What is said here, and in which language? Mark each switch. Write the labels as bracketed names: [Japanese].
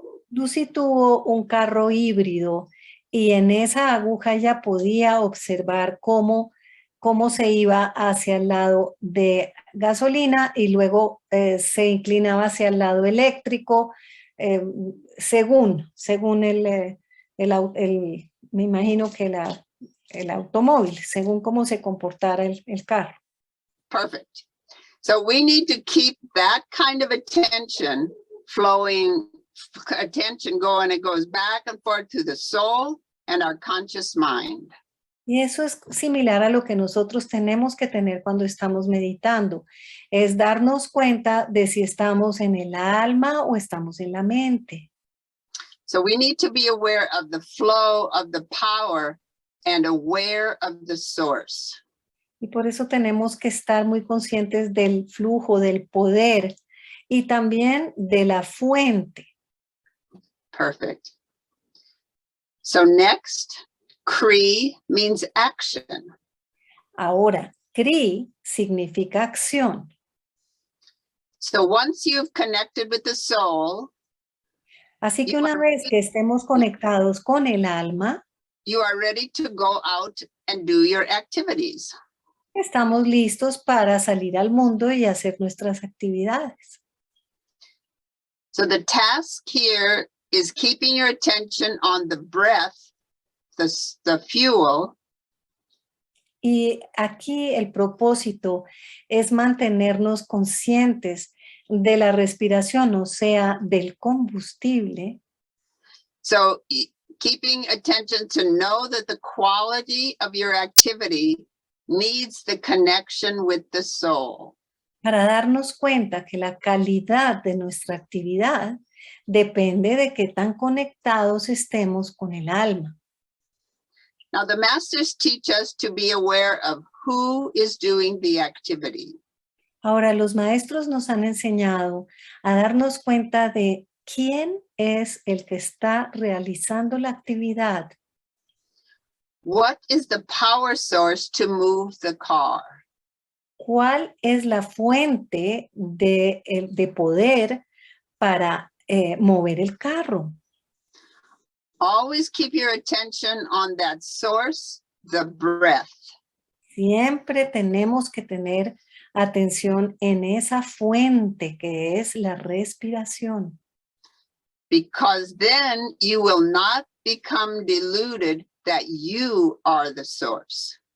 [Spanish] Lucy tuvo un carro híbrido y en esa aguja ya podía observar cómo se iba hacia el lado de gasolina y luego se inclinaba hacia el lado eléctrico, según me imagino que el automóvil, según cómo se comportara el carro. [English] Perfect. So we need to keep that kind of attention flowing, attention going, it goes back and forth to the soul and our conscious mind. [Spanish] Y eso es similar a lo que nosotros tenemos que tener cuando estamos meditando, es darnos cuenta de si estamos en el alma o estamos en la mente. [English] So we need to be aware of the flow of the power and aware of the source. [Spanish] Y por eso tenemos que estar muy conscientes del flujo, del poder y también de la fuente. [English] Perfect. So next, Kri means action. [Spanish] Ahora, Kri significa acción. [English] So once you've connected with the soul, [Spanish] Así que una vez que estemos conectados con el alma, [English] you are ready to go out and do your activities. [Spanish] estamos listos para salir al mundo y hacer nuestras actividades. [English] So the task here is keeping your attention on the breath, the fuel, [Spanish] Y aquí el propósito es mantenernos conscientes de la respiración, o sea, del combustible. [English] so keeping attention to know that the quality of your activity needs the connection with the soul. [Spanish] Para darnos cuenta que la calidad de nuestra actividad depende de qué tan conectados estemos con el alma. [English] Now the masters teach us to be aware of who is doing the activity. [Spanish] Ahora, los maestros nos han enseñado a darnos cuenta de quién es el que está realizando la actividad. [English] What is the power source to move the car? [Spanish] ¿Cuál es la fuente de poder para mover el carro? [English] Always keep your attention on that source, the breath. [Spanish] Siempre tenemos que tener atención en esa fuente que es la respiración. [English] Because then you will not become deluded that you are the source.